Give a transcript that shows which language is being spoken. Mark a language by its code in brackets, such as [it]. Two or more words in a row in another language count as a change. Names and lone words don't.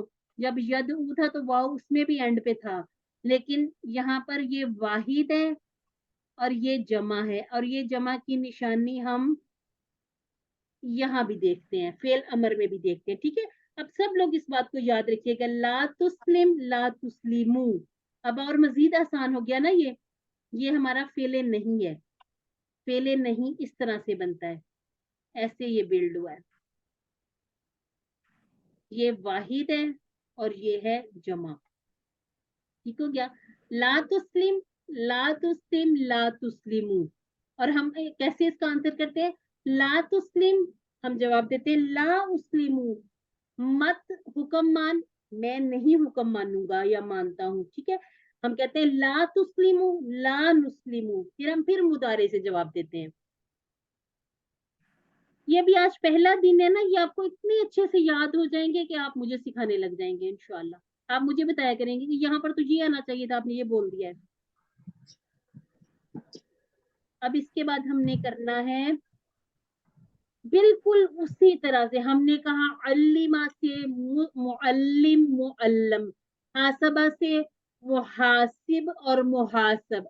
[ur] جب یدعو تھا تو واؤ اس میں بھی اینڈ پے تھا، لیکن یہاں پر یہ واحد ہے اور یہ جمع ہے، اور یہ جمع کی نشانی ہم یہاں بھی دیکھتے ہیں، فعل امر میں بھی دیکھتے ہیں، ٹھیک ہے. اب سب لوگ اس بات کو یاد رکھیے گا, [ar] لا تسلم لا تسلموا. [ur] اب اور مزید آسان ہو گیا نا، یہ ہمارا فعلِ نہی ہے، فعلِ نہی اس طرح سے بنتا ہے، ایسے یہ بلڈ ہوا ہے، یہ واحد ہے اور یہ ہے جمع، ٹھیک ہو گیا. [ar] لا تسلم لا تسلم لا تسلموا, [ur] اور ہم کیسے اس کا آنسر کرتے ہیں, [ar] لا تسلم [ur] ہم جواب دیتے ہیں [ar] لا أسلمُ, [ur] مت حکم مان، میں نہیں حکم مانوں گا یا مانتا ہوں، ٹھیک ہے. ہم کہتے ہیں [ar] لا تسلموا لا نسلم, [ur] پھر ہم پھر مضارع سے جواب دیتے ہیں. یہ بھی آج پہلا دن ہے نا، یہ آپ کو اتنے اچھے سے یاد ہو جائیں گے کہ آپ مجھے سکھانے لگ جائیں گے ان شاء اللہ. آپ مجھے بتایا کریں گے کہ یہاں پر تو یہ آنا چاہیے تھا، آپ نے یہ بول دیا ہے. اب اس کے بعد ہم نے کرنا ہے بالکل اسی طرح سے، ہم نے کہا علّمَ سے [ar] معلِّم معلَّم, [ur] حاسبَ سے محاسِب اور محاسَب.